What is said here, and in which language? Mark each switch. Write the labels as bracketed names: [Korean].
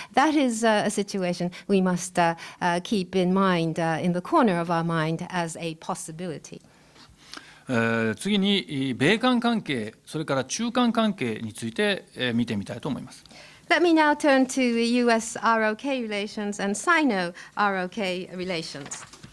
[English] That is a situation we must keep in mind, in the corner of our mind, as a possibility. [Japanese] 次に米韓関係、それから中韓関係について見てみたいと思います。 [English] Let me now turn to US-ROK relations and Sino-ROK relations.